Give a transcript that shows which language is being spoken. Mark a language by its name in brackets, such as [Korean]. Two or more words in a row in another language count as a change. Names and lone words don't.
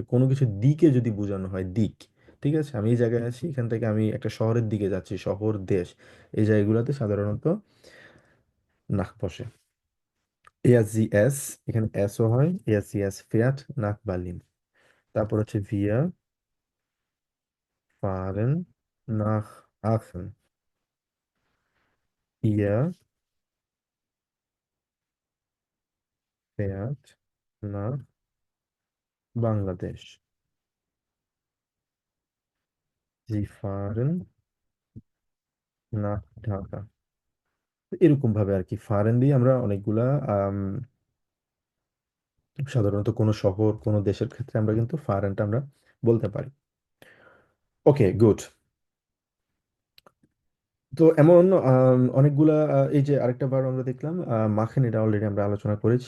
[Bangla] কোনো কিছু দিকে যদি বোঝানো হয়, দিক। ঠিক আছে, আমি এই জায়গায় আছি, এখান থেকে আমি একটা শহরের দিকে যাচ্ছি, শহর দেশ, এই জায়গাগুলোতে সাধারণত নাক বসে। [German] এস, [Bangla] এখানে এসও হয়, [German] es fährt nach Berlin. [Bangla] তারপর হচ্ছে [German] ভিয়া fahren nach Aachen. Ihr fährt nach Bangladesh. Sie fahren nach Dhaka। [Bangla] এরকম ভাবে আর কি, ফারেন দিয়ে আমরা অনেকগুলা সাধারণত কোনো শহর কোনো দেশের ক্ষেত্রে আমরা কিন্তু ফারেনটা আমরা বলতে পারি। [English] okay, good. [Bangla] তো এমন অনেকগুলা এই যে আরেকটা বার আমরা দেখলাম মাখন, এটা অলরেডি আমরা আলোচনা করেছি।